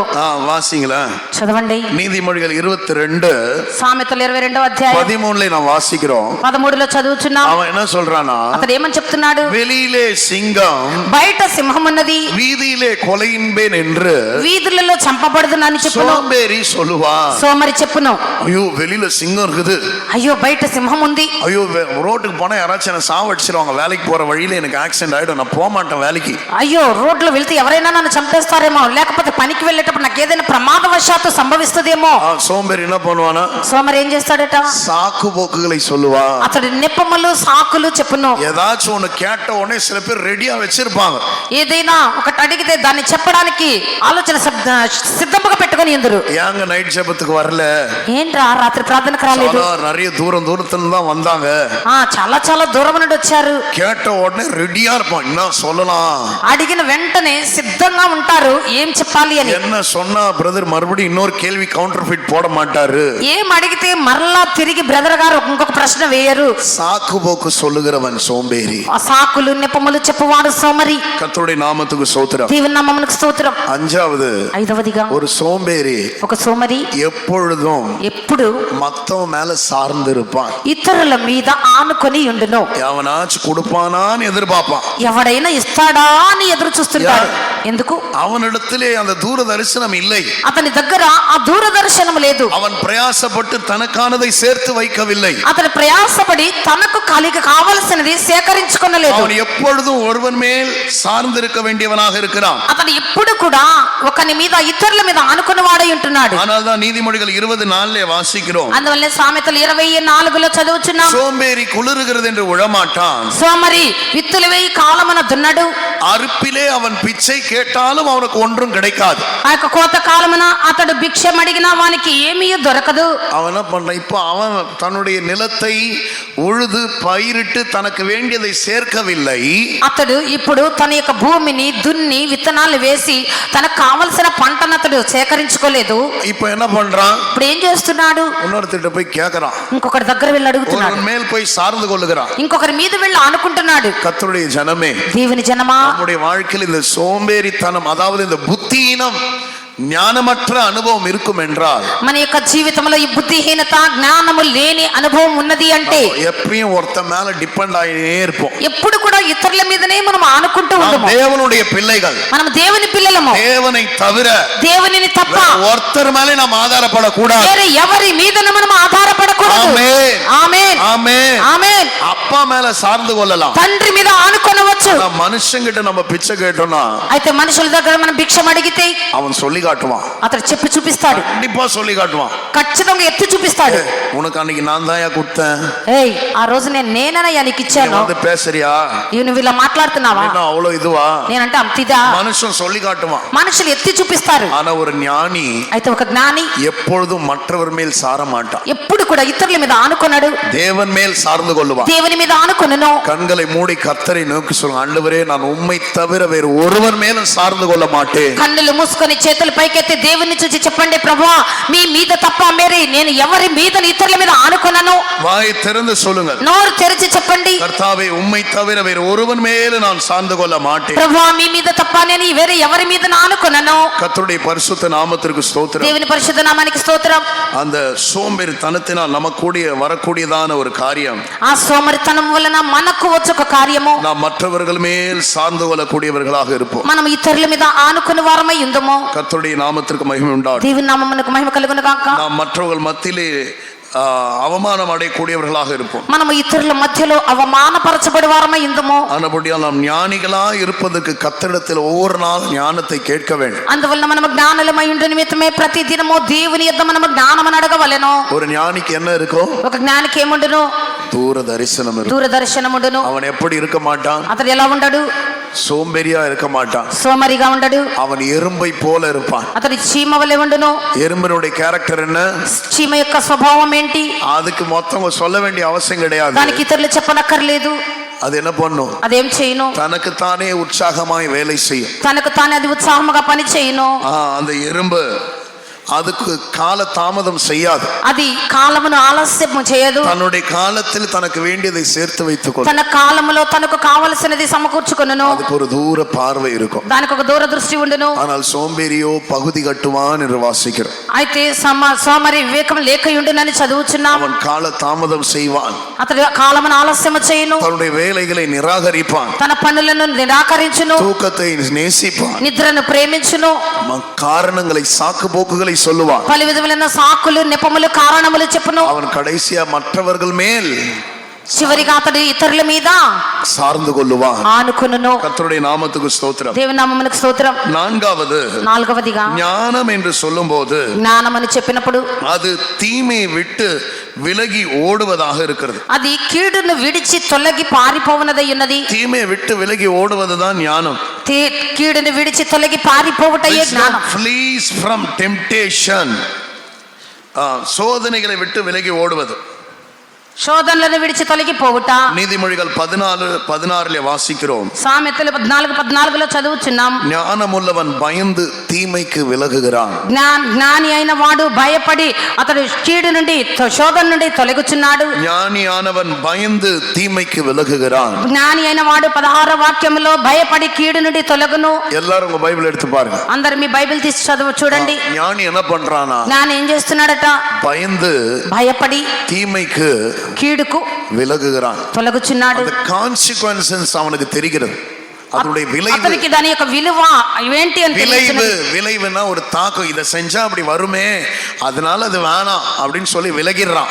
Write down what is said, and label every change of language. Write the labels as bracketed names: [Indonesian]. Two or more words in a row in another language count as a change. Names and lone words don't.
[Tamil] வாசிங்களா, [Telugu] చదవండి. [Tamil] நீதிமொழிகள் 22 [Telugu] సామెతలు 22వ అధ్యాయం [Tamil] 13 நாம் வாசிக்கிறோம். [Telugu] 13లో చదువుచున్నాం. [Tamil] அவன் என்ன சொல்றானா, [Telugu] అతడు ఏమని చెప్తున్నాడు? [Tamil] வெளியிலே சிங்கம், [Telugu] బయట సింహం ఉన్నది, [Tamil] வீதியிலே கொலையின்பேன் என்று [Telugu] వీధులలో చంపబడుదునని చెప్పును. [Tamil] சோம்பேறி சொல்லுவான். [Telugu] సోమరి చెప్పును, [Tamil] ஐயோ வெளியில சிங்கம் இருக்குது, [Telugu] అయ్యో బయట సింహం ఉంది, [Tamil] ஐயோ ரோட்டுக்கு போனா யாராச்சும் என்ன சாவடிச்சிருவாங்க, வேலைக்கு போற வழியில எனக்கு ஆக்சிடென்ட் ஆயிடும், நான் போக மாட்டேன் வேலைக்கு. [Telugu] అయ్యో రోడ్లో వెళ్తే ఎవరైనా నన్ను చంపేస్తారేమో, లేకపోతే పనికి వెళ్ళేటప్పుడు నాకు ఏదైనా ప్రమాదవశాత్తు సంభవిస్తదేమో. [Tamil] సోంబేరి என்ன பண்ணுவானா, [Telugu] సోమరి ఏం చేస్తాడట? [Tamil] சாக்கு போக்குகளை சொல்லுவா. [Telugu] అతడు నెప్పములు సాకులు చెప్పును. [Tamil] ஏதாச்சும் ஒண்ணு கேட்ட உடனே சில பேர் ரெடியா வச்சிருப்பாங்க. [Telugu] ఏదైనా ఒకటి అడిగితే దాన్ని చెప్పడానికి ఆలోచన సిద్ధంగా పెట్టుకొని ఎందురు. [Tamil] ஏங்க நைட் ஜெபத்துக்கு வரல, [Telugu] ఏంట్రా రాత్రి ప్రార్థనకు రాలేదు? [Tamil] நிறைய தூரத்துல தான் வந்தாங்க, [Telugu] చాలా చాలా దూరం నుండి వచ్చారు. [Tamil] கேட்ட உடனே ரெடியா இருப்பான், என்ன சொல்லலாம், [Telugu] అడిగిన వెంటనే సిద్ధంగా ఉంటారు ఏం చెప్పాలి అని. [Tamil] என்ன சொன்னா பிரதர் மறுபடியும் இன்னொரு கேள்வி [English] counter fit [Tamil] போட மாட்டாரு. [Telugu] ఏం అడిగితే మరలా తిరిగి బ్రదర్ గారు ఇంకొక ప్రశ్న వేయరు. [Tamil] சாக்கு போக்கு சொல்லுகிறவன் சோம்பேறி. [Telugu] ఆ సాకులు నెపములు చెప్పువాడు సోమరి. [Tamil] கர்த்தருடைய நாமத்துக்கு ஸ்தோத்திரம். [Telugu] దేవుని నామమునకు స్తోత్రం. [Tamil] அஞ்சாவது, [Telugu] ఐదవదిగా [Tamil] ஒரு சோம்பேறி [Telugu] ఒక సోమరి [Tamil] எப்பொழுதும் [Telugu] ఎప్పుడు [Tamil] மத்தவன் மேல சார்ந்து இருப்பான். [Telugu] ఇతరుల మీద ఆనుకొని ఉండును. [Tamil] எவனாச்சும் கொடுப்பானான்னு எதிர்பார்ப்பான். [Telugu] ఎవడైనా ఇస్తాడా అని ఎదురు చూస్తుంటాడు. ఎందుకు? [Tamil] அவனிடத்திலே அந்த தூர தரிசனம் இல்லை. [Telugu] అతని దగ్గర ఆ దూరదర్శనం లేదు. [Tamil] அவன் பிரயாசப்பட்டு தனக்கானதை சேர்த்து வைக்கவில்லை. [Telugu] అతను ప్రయాసపడి తనకు కావలసినది సేకరించుకొనలేదు. [Tamil] அவன் எப்பொழுதும் ஒருவன் மேல் சார்ந்திருக்க வேண்டியவனாக இருக்கிறான். [Telugu] అతను ఎప్పుడు కూడా ఒకని మీద ఇతరుల మీద ఆనుకుని వాడై ఉంటున్నాడు. [Tamil] ஆனால் தான் நீதிமொழிகள் 24 வாசிக்கிறோம். [Telugu] అందువల్ల సామెతలు 24లో చదువుచున్నాం. [Tamil] சோம்பேறி குளிருகிறது என்று உழமாட்டான். [Telugu] సోమరి విత్తులు వేయి కాలమున దున్నడు. [Tamil] அறுப்பிலே அவன் பிச்சை கேட்டாலும் அவனுக்கு ஒன்றும் கிடைக்காது. [Telugu] ఆ యొక్క కోత కాలమున అతడు భిక్షం అడిగినా వానికి ఏమీ దొరకదు. [Tamil] அவன் என்ன பண்றான், இப்போ அவன் தன்னுடைய நிலத்தை உழுது பயிரிட்டு தனக்கு வேண்டியதை சேர்க்கவில்லை. [Telugu] అతడు ఇప్పుడు తన యొక్క భూమిని దున్ని విత్తనాలు వేసి తనకు కావలసిన పంటను అతడు సేకరించుకోలేదు. [Tamil] இப்போ என்ன பண்றான், [Telugu] ఇప్పుడు ఏం చేస్తున్నాడు? [Tamil] இன்னொருத்திட்ட போய் கேட்கறான், [Telugu] ఇంకొకరి దగ్గర వెళ్ళి అడుగుతున్నాడు. [Tamil] ஒருவன் மேல் போய் சார்ந்து கொள்ளுகிறான். [Telugu] ఇంకొకరి మీద వెళ్ళి అనుకుంటున్నాడు. [Tamil] கர்த்தருடைய ஜனமே, [Telugu] దేవుని జనమా, [Tamil] நம்முடைய வாழ்க்கையில் இந்த சோம்பேறித்தனம், அதாவது இந்த புத்தியினம், ஞானமற்ற அனுபவம் இருக்கும் என்றால், [Telugu] మన యొక్క జీవితంలో ఈ బుద్ధిహీనత జ్ఞానము లేని అనుభవం ఉన్నది అంటే [Tamil] எப்பயும் ஒருத்த மேல டிபெண்ட் ஆகியே இருப்போம். [Telugu] ఎప్పుడు కూడా ఇతరుల మీదనే మనం ఆనుకుంటూ [Tamil] நாம் [Telugu] ఉంటాము. [Tamil] தேவனுடைய பிள்ளைகள். [Telugu] మనం దేవుని పిల్లలము. [Tamil] தேவனை தவிர [Telugu] దేవునిని తప్ప [Tamil] ஒருத்தர் மேலே நாம் ஆதாரப்படக்கூடாது. [Telugu] వేరే ఎవరి మీదను మనం ఆధారపడకూడదు. [Tamil] ஆமென். [Telugu] ఆమేన్. [Tamil] ஆமென். [Telugu] ఆమేన్. [Tamil] அப்பா மேல சார்ந்து கொள்ளலாம். [Telugu] తండ్రి మీద ఆనుకొనవచ్చు. [Tamil] மனுஷங்கிட்ட நம்ம பிச்சை கேட்டோம்னா [Telugu] అయితే మనుషుల దగ్గర మనం భిక్షం అడిగితే [Tamil] அவன் சொல்லி காட்டுவான். [Telugu] అతడు చెప్పి చూపిస్తాడు. [Tamil] கண்டிப்பா சொல்லி காட்டுவான். [Telugu] ఖచ్చితంగా ఎత్తి చూపిస్తాడు. [Tamil] உனக்கு அன்னைக்கு நான் தான் கொடுத்தேன். [Telugu] ఏయ్, ఆ రోజు నేనేనయ్యా నీకు ఇచ్చాను. [Tamil] வந்து பேசுறியா, [Telugu] నువ్వు ఇలా మాట్లాడుతున్నావా, [Tamil] அவ்வளவு இதுவா, [Telugu] నేనంటే అంతిదా. [Tamil] மனுஷன் சொல்லி காட்டுவான். [Telugu] మనుషులు ఎత్తి చూపిస్తారు. [Tamil] ஆனா ஒரு ஞானி [Telugu] అయితే ఒక జ్ఞాని [Tamil] எப்பொழுதும் மற்றவர் மேல் சார மாட்டான். [Telugu] ఎప్పుడు కూడా ఇతరుల మీద ఆనుకొనడు. [Tamil] தேவன் மேல் சார்ந்து கொள்ளுவான். [Telugu] దేవుని మీద ఆనుకొనును. [Tamil] கண்களை மூடி கர்த்தரை நோக்கி சொல்லுங்க, ஆண்டவரே நான் உம்மை தவிர வேறு ஒருவர் மேலும் சார்ந்து கொள்ள மாட்டேன். [Telugu] కన్నులు మూసుకొని చేతులు పైకెత్తి దేవుని చూసి చెప్పండి, ప్రభువా మీ మీద తప్ప మేరే నేను ఎవరి మీద ఇతరుల మీద ఆనుకొనను. [Tamil] வாயை திறந்து சொல்லுங்க, [Telugu] నోరు తెరిచి చెప్పండి, [Tamil] கர்த்தாவே உம்மை தவிர வேறு ஒருவன் மேலும் நான் சார்ந்து கொள்ள மாட்டேன். [Telugu] ప్రభువా మీ మీద తప్ప నేను వేరే ఎవరి మీద ఆనుకొనను. [Tamil] கர்த்தருடைய பரிசுத்த நாமத்திற்கு ஸ்தோத்திரம். [Telugu] దేవుని పరిశుద్ధ నామానికి స్తోత్రం. [Tamil] அந்த சோம்பேறித்தனத்தினால் நமக்கு வரக்கூடியதான ஒரு காரியம், [Telugu] ఆ సోమరితనం వలన మనకు వచ్చే ఒక కార్యము, [Tamil] நாம் மற்றவர்கள் மேல் சார்ந்து கொள்ளக்கூடியவர்களாக இருப்போம். [Telugu] మనం ఇతరుల మీద ఆనుకుని వారమై ఉందము. [Tamil] கர்த்தருடைய நாமத்திற்கு மகிமை உண்டாகும். [Telugu] దేవుని నామమునకు మహిమ కలుగును గాక. [Tamil] நாம் மற்றவர்கள் மத்தியிலே அவமானம் அடையக்கூடியவர்களாக இருப்போம். [Telugu] మనము ఇతరుల మధ్యలో అవమానపరచబడి వారమై ఉందము. [Tamil] ஆனபடியால் நாம் ஞானிகளா இருப்பதற்கு கர்த்தரிடத்தில் ஒவ்வொரு நாள் ஞானத்தை கேட்க வேண்டும். [Telugu] అందువల్ల మనము జ్ఞానులమై ఉండు నిమిత్తమే ప్రతి దినము దేవుని యొద్ద మనము జ్ఞానమును అడగవలెను. [Tamil] ஒரு ஞானிக்கு என்ன இருக்கும்? [Telugu] ఒక జ్ఞానికి ఏముండును? [Tamil] தூர தரிசனம் இருக்கும். [Telugu] దూరదర్శనముండును. [Tamil] அவன் எப்படி இருக்க மாட்டான்? [Telugu] అతడు ఎలా ఉండడు? [Tamil] சோம்பேறியா இருக்க மாட்டான். [Telugu] సోమరిగా ఉండడు. [Tamil] அவன் எறும்பை போல இருப்பான். [Telugu] అతడు చీమ వలె ఉండును. [Tamil] எறும்பினுடைய கேரக்டர் என்ன? [Telugu] చీమ యొక్క స్వభావం ఏంటి? [Tamil] அதுக்கு மொத்தம் சொல்ல வேண்டிய அவசியம் கிடையாது. [Telugu] దానికి ఇతరులు చెప్పనక్కర్లేదు. [Tamil] அது என்ன பண்ணும்? [Telugu] అదేం చేయను? [Tamil] தனக்கு தானே உற்சாகமாய் வேலை செய்யும். [Telugu] తనకు తానే అది ఉత్సాహముగా పని చేయను. [Tamil] அந்த எறும்பு அதுக்கு கால தாமதம் செய்யாது. [Telugu] అది కాలమును ఆలస్యం చేయదు. [Tamil] தன்னுடைய காலத்தில் தனக்கு வேண்டியதை சேர்த்து வைத்துக் கொள்ளும். [Telugu] తన కాలములో తనకు కావలసినది సమకూర్చుకొనును. [Tamil] அதுக்கு ஒரு தூர பார்வை இருக்கும். [Telugu] దానికి ఒక దూరదృష్టి ఉండును. [Tamil] ஆனால் சோம்பேறியோ பகுதி கட்டுவான் என்று வாசிக்கிறோம். [Telugu] అయితే సోమరి వివేకం లేకయుండునని చదువుచున్నాం. [Tamil] அவன் கால தாமதம் செய்வான். [Telugu] అతడు కాలమును ఆలస్యము చేయును. [Tamil] தன்னுடைய வேலைகளை நிராகரிப்பான். [Telugu] తన పనులను నిరాకరించును. [Tamil] தூக்கத்தை நேசிப்பான். [Telugu] నిద్రను ప్రేమించును. [Tamil] காரணங்களை சாக்கு போக்குகளை சொல்லுவான். [Telugu] పలు విధములైన సాకులు నెపములు కారణములు చెప్పును. [Tamil] அவன் கடைசியா மற்றவர்கள் மேல் [Telugu] చివరిగా అతడు ఇతరుల మీద [Tamil] சார்ந்து கொள்ளுவான். [Telugu] ఆనుకొనును. [Tamil] கர்த்தருடைய நாமத்துக்கு ஸ்தோத்திரம். [Telugu] దేవుని నామమునకు స్తోత్రం. నాలుగవదిగా [Tamil] ஞானம் என்று சொல்லும்போது [Telugu] జ్ఞానమని చెప్పినప్పుడు [Tamil] அது தீமையை விட்டு விலகி ஓடுவதாக இருக்கிறது. [Telugu] అది కీడును విడిచి తొలగి పారిపోవునదై ఉన్నది. [Tamil] தீமையை விட்டு விலகி ஓடுவதுதான் ஞானம். [Telugu] కీడును విడిచి తొలగి పారిపోవుటయే జ్ఞానం. [English] Flees from temptation. [Tamil] சோதனைகளை விட்டு விலகி ஓடுவது. [Telugu] శోధనలను విడిచి తొలగిపోవుట. [Tamil] நீதிமொழிகள் 14:16 வாசிக்கிறோம். [Telugu] సామెతలు 14:14 చదువుచున్నాం. [Tamil] ஞானமுள்ளவன் பயந்து தீமைக்கு விலகுகிறான். [Telugu] జ్ఞాని అయిన వాడు భయపడి అతడు కీడు నుండి శోధన నుండి తొలగుచున్నాడు. [Tamil] ஞானியானவன் பயந்து தீமைக்கு விலகுகிறான். [Telugu] జ్ఞాని అయిన వాడు 16వ వాక్యములో భయపడి కీడు నుండి తొలగును. [Tamil] எல்லாரும் உங்க பைபிள் எடுத்து பாருங்க. [Telugu] అందరు మీ బైబిల్ తీసి చూడండి. [Tamil] ஞானி என்ன பண்றானா? [Telugu] జ్ఞాని ఏం చేస్తున్నాడట? [Tamil] பயந்து [Telugu] భయపడి [Tamil] தீமைக்கு [Telugu] కీడుకు [Tamil] விலகுகிறான். [Telugu] తొలగుచున్నాడు. [Tamil] அந்த கான்சிக்வன்சஸ் அவனுக்கு தெரிகிறது. அதனுடைய விளைவு, [Telugu] అతనికి దాని యొక్క విలువ ఏంటి అని [Tamil] விளைவுனா ஒரு தாக்கம். இதை செஞ்சா அப்படி வருமே, அதனால அது வேணாம் அப்படின்னு சொல்லி விலகிடுறான்.